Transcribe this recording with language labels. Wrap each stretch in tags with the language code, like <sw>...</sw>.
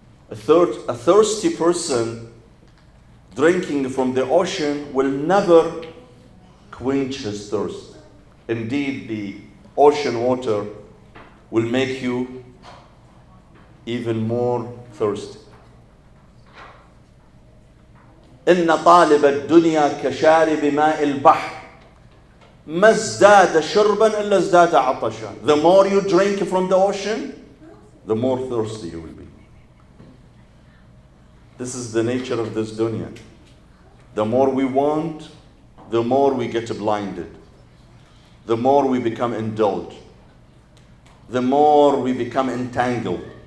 <en>A thirsty person drinking from the ocean will never quench his thirst. Indeed, the ocean water will make you even more thirsty.</en> <ar>إن طالب الدنيا كشارب ماء البحر ما ازداد شربا إلا ازداد عطشا.</ar> <en>The more you drink from the ocean, the more thirsty you will be. This is the nature of this dunya. The more we want, the more we get blinded. The more we become indulged. The more we become entangled.</en>